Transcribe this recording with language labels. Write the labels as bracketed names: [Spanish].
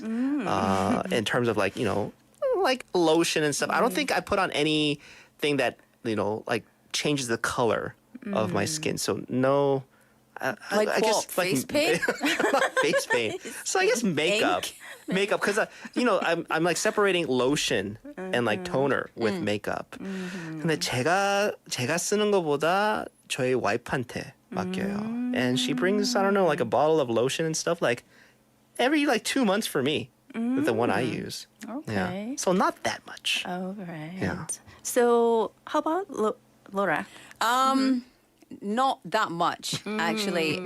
[English] In terms of like, like lotion and stuff. I don't think I put on anything that, like changes the color of my skin. So no. Like I what? guess Face paint? not face paint. So I guess makeup. Makeup, because I'm like separating lotion and like toner with makeup. [Korean] 근데 제가 쓰는 것보다 저희 와이프한테 맡겨요. [English] And she brings, I don't know, like a bottle of lotion and stuff like every like 2 months for me. With the one I use. Okay. Yeah. So not that much. All right. Yeah. So how about Laura? Not that much, actually.